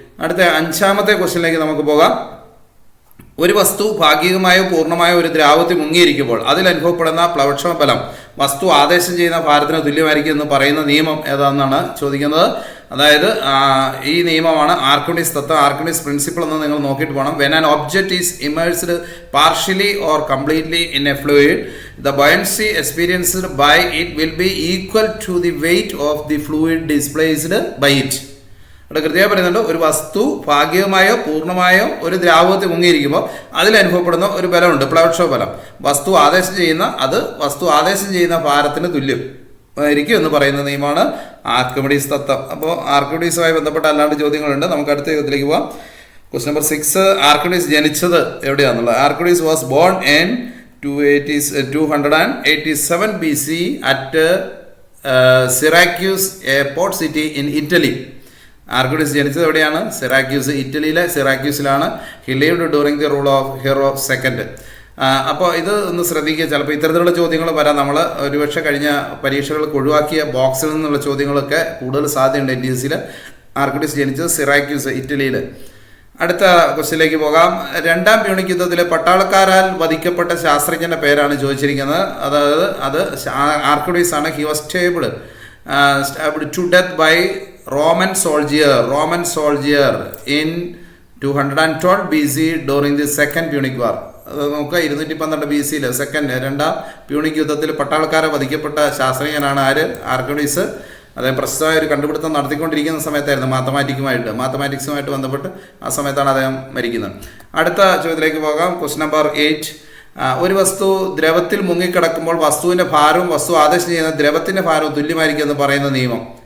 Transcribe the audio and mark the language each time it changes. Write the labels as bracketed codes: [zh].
[ml] അടുത്ത 5ാമത്തെ ക്വസ്റ്റ്യനിലേക്ക് നമുക്ക് പോകാം. ഒരു വസ്തു ഭാഗികമായോ പൂർണ്ണമായോ ഒരു ദ്രാവകത്തിൽ മുങ്ങിയിരിക്കുമ്പോൾ അതിൽ അനുഭവപ്പെടുന്ന പ്ലവക്ഷമ ബലം വസ്തു ആദേശം ചെയ്യുന്ന ഭാരത്തിന് തുല്യമായിരിക്കും എന്ന് പറയുന്ന നിയമം ഏതാണെന്നാണ് ചോദിക്കുന്നത്. അതായത് ഈ നിയമമാണ് ആർക്കിമിഡീസ് തത്വം, ആർക്കിമിഡീസ് പ്രിൻസിപ്പിൾ എന്ന് നിങ്ങൾ നോക്കിയിട്ട് പോകണം. [en] When an object is immersed partially or completely in a fluid, the buoyancy experienced by it will be equal to the weight of the fluid displaced by it. [ml] ഇവിടെ കൃത്യമായി പറയുന്നുണ്ട്, ഒരു വസ്തു ഭാഗികമായോ പൂർണ്ണമായോ ഒരു ദ്രാവകത്തിൽ മുങ്ങിയിരിക്കുമ്പോൾ അതിലനുഭവപ്പെടുന്ന ഒരു ബലമുണ്ട്, പ്ലവക്ഷമ ബലം. വസ്തു ആദേശം ചെയ്യുന്ന ഭാരത്തിന് തുല്യം ആയിരിക്കും എന്ന് പറയുന്ന നിയമമാണ് ആർക്കിമിഡീസ് തത്വം. അപ്പോൾ ആർക്കിമിഡീസുമായി ബന്ധപ്പെട്ട അല്ലാണ്ട് ചോദ്യങ്ങളുണ്ട്. നമുക്ക് അടുത്ത ചോദ്യത്തിലേക്ക് പോകാം. [en] question number 6 [ml] ആർക്കിമിഡീസ് ജനിച്ചത് എവിടെയാണെന്നുള്ളത്. [en] Archimedes was born in 287 BC at Syracuse, a port city in Italy. [ml] Archimedes ജനിച്ചത് എവിടെയാണ്? സിറാക്യൂസ്, ഇറ്റലിയിലെ സിറാക്യൂസിലാണ്. [en] He lived during the rule of Hiero II. [ml] അപ്പോൾ ഇത് ഒന്ന് ശ്രദ്ധിക്കുക. ചിലപ്പോൾ ഇത്തരത്തിലുള്ള ചോദ്യങ്ങൾ വരാം. നമ്മൾ ഒരുപക്ഷെ കഴിഞ്ഞ പരീക്ഷകൾക്ക് ഒഴിവാക്കിയ ബോക്സിൽ നിന്നുള്ള ചോദ്യങ്ങളൊക്കെ കൂടുതൽ സാധ്യതയുണ്ട്. NDSCയിൽ ആർക്കിമിഡീസ് ജനിച്ചത് സിറാക്യൂസ്, ഇറ്റലിയിൽ. അടുത്ത ക്വസ്റ്റ്യനിലേക്ക് പോകാം. 2ാം പ്യൂണിക് യുദ്ധത്തിലെ പട്ടാളക്കാരാൽ വധിക്കപ്പെട്ട ശാസ്ത്രജ്ഞന്റെ പേരാണ് ചോദിച്ചിരിക്കുന്നത്. അതായത് അത് ആർക്കിമിഡീസ് ആണ്. [en] He was stabbed to death by Roman soldier in 212 BC during the Second Punic War. [ml] അത് നോക്കുക, 212 BC 2ാം പ്യൂണിക് യുദ്ധത്തിൽ പട്ടാളക്കാരെ വധിക്കപ്പെട്ട ശാസ്ത്രജ്ഞനാണ് ആർക്കിമിഡീസ്. അദ്ദേഹം പ്രശസ്തമായ ഒരു കണ്ടുപിടുത്തം നടത്തിക്കൊണ്ടിരിക്കുന്ന സമയത്തായിരുന്നു, മാത്തമാറ്റിക്സുമായിട്ട് ബന്ധപ്പെട്ട് ആ സമയത്താണ് അദ്ദേഹം മരിക്കുന്നത്. അടുത്ത ചോദ്യത്തിലേക്ക് പോകാം. ക്വസ്റ്റ്യൻ നമ്പർ 8 ഒരു വസ്തു ദ്രവത്തിൽ മുങ്ങിക്കിടക്കുമ്പോൾ വസ്തുവിൻ്റെ ഭാരവും വസ്തു ആദേശം ചെയ്യുന്ന ദ്രവത്തിൻ്റെ ഭാരവും തുല്യമായിരിക്കും എന്ന് പറയുന്ന നിയമം.